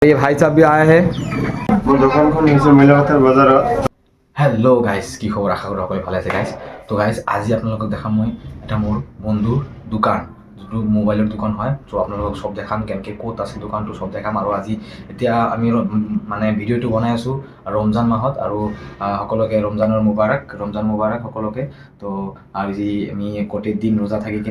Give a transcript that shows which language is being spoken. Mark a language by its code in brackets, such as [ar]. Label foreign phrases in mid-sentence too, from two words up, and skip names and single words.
[hi] ये भाई साहब भी आए हैं [en] hello guys [as] কি খবৰ আশা কৰো সকলোৱে ভালে আছে গাইস তো গাইস আজি আপোনালোকক দেখাম মই এটা মোৰ বন্ধুৰ দোকান যিটো মোবাইলৰ দোকান হয় তো আপোনালোকক সব দেখাম কেনেকৈ ক'ত আছে দোকানটো সব দেখাম আৰু আজি এতিয়া আমি মানে ভিডিঅ'টো বনাই আছো ৰমজান মাহত আৰু সকলোকে [ar] رمضان مبارك [as] সকলোকে তো আজি আমি গোটেই দিন ৰোজা থাকি কিনে